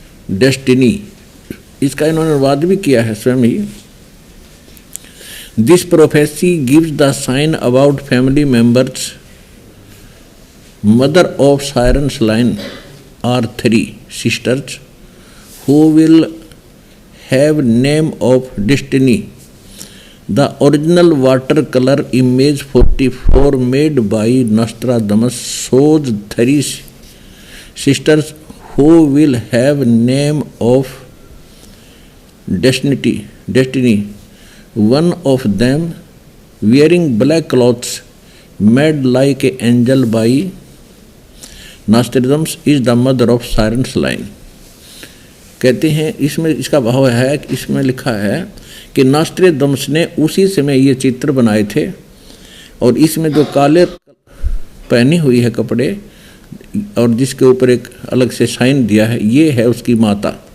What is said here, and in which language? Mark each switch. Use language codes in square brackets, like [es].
[hi] Destiny, इसका इन्होंने अनुवाद भी किया है स्वयं ही। [en] This prophecy gives the sign about family members. Mother of Siren Slain are 3 sisters who will have name of destiny. The original watercolor image 44 made by Nostradamus shows 3 sisters who will have name of destiny. One of them wearing black clothes made like an angel by Nostradamus is the mother of Siren Sline. [hi] कहते हैं इसमें इसका भाव है कि इसमें लिखा है कि नॉस्ट्रेडमस ने उसी समय ये चित्र बनाए थे, और इसमें जो काले पहनी हुई है कपड़े और जिसके ऊपर एक अलग से साइन दिया है, ये है उसकी माता।